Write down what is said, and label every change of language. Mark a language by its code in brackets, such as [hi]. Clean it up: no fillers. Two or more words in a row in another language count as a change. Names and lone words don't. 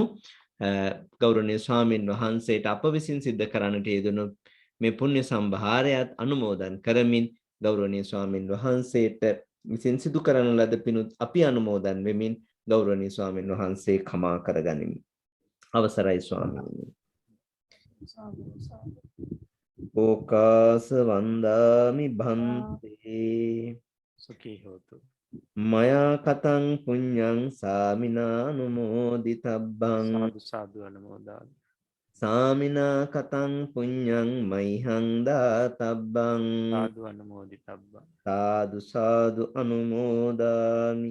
[si] ගෞරවනීය ස්වාමින් වහන්සේට අප විසින් සිද්ධ කරන්නට යෙදුණු මේ පුණ්‍ය සම්භාරයත් අනුමෝදන් කරමින් ගෞරවනීය ස්වාමින් වහන්සේට විසින් සිදු කරන ලද පිණුත් අපි අනුමෝදන් වෙමින් ගෞරවනීය ස්වාමින් වහන්සේ කමා කරගනිමු. අවසරයි ස්වාමීනි. [pi] ඕකාස වන්දාමි භන්තේ සුඛී හෝතු. මයා කතං පුඤ්ඤං සාමිනානුමෝදිතබ්බං සාදු සාදු අනුමෝදාමි. සාමිනා කතං පුඤ්ඤං මයිහං දාතබ්බං සාදු අනුමෝදිතබ්බං. සාදු සාදු අනුමෝදාමි.